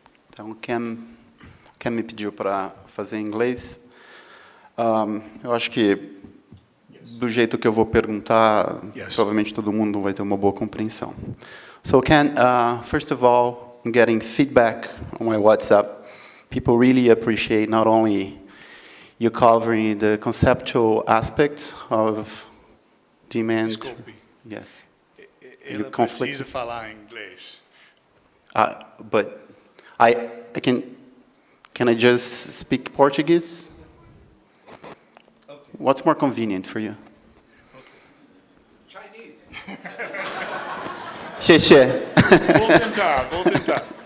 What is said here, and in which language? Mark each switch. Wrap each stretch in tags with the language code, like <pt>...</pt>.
<pt>Então, Ken me pediu para fazer em inglês. Eu acho que, do jeito que eu vou perguntar, provavelmente todo mundo vai ter uma boa compreensão.</pt> <en>So, Ken, first of all, I'm getting feedback on my WhatsApp. People really appreciate not only you covering the conceptual aspects of demand.</en> <pt>Desculpe.</pt> <en>Yes.</en> <pt>Ela precisa falar inglês.</pt> <en>But I can I just speak Portuguese? Okay. What's more convenient for you? Chinese.</en> <zh>谢谢.</zh> <pt>Vou tentar.</pt>